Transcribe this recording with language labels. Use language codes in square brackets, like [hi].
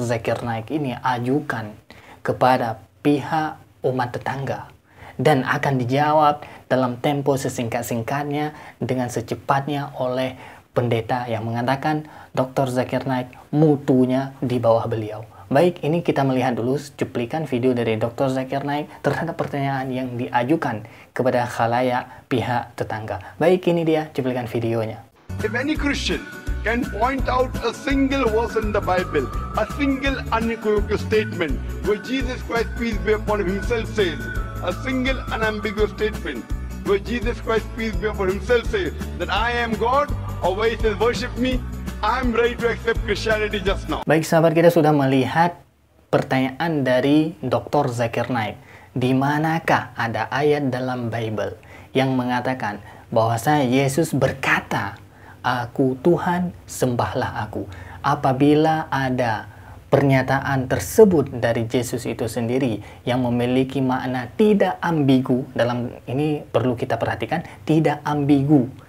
[id] Zakir Naik ini ajukan kepada pihak umat tetangga, dan akan dijawab dalam tempo sesingkat-singkatnya dengan secepatnya oleh pendeta yang mengatakan Dr. Zakir Naik mutunya di bawah beliau. Baik, ini kita melihat dulu cuplikan video dari Dr. Zakir Naik terhadap pertanyaan yang diajukan kepada khalayak pihak tetangga. Baik, ini dia cuplikan videonya. [en] If any Christian can point out a single verse in the Bible, a single unequivocal statement where Jesus Christ, peace be upon him, himself says, a single unambiguous statement where Jesus Christ, peace be upon himself says that I am God, or where he says worship me, I'm ready to accept Christianity just now. [id] Baik sahabat, kita sudah melihat pertanyaan dari Dr. Zakir Naik. Di manakah ada ayat dalam Bible yang mengatakan bahwasanya Yesus berkata, "Aku Tuhan, sembahlah aku." Apabila ada pernyataan tersebut dari Yesus itu sendiri yang memiliki makna tidak ambigu, dalam ini perlu kita perhatikan, tidak ambigu.